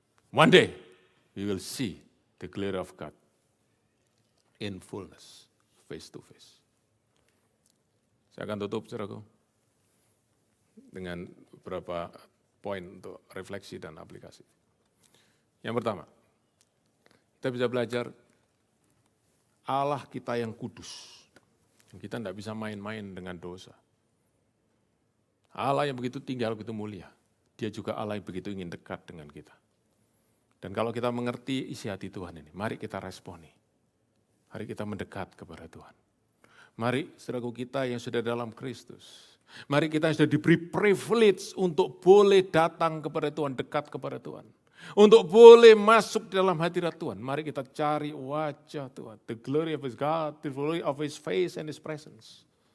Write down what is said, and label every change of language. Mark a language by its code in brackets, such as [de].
[en] One day, we will see the glory of God in fullness, face to face. [id] Saya akan tutup, saudaraku, dengan beberapa poin untuk refleksi dan aplikasi. Yang pertama, kita bisa belajar Allah kita yang kudus. Kita tidak bisa main-main dengan dosa. Allah yang begitu tinggal, begitu mulia. Dia juga Allah yang begitu ingin dekat dengan kita. Dan kalau kita mengerti isi hati Tuhan ini, mari kita responi. Mari kita mendekat kepada Tuhan. Mari saudaraku kita yang sudah dalam Kristus. Mari kita yang sudah diberi privilege untuk boleh datang kepada Tuhan, dekat kepada Tuhan. Untuk boleh masuk dalam hadirat Tuhan. Mari kita cari wajah Tuhan. [en] The glory of His God, the glory of His face and His presence.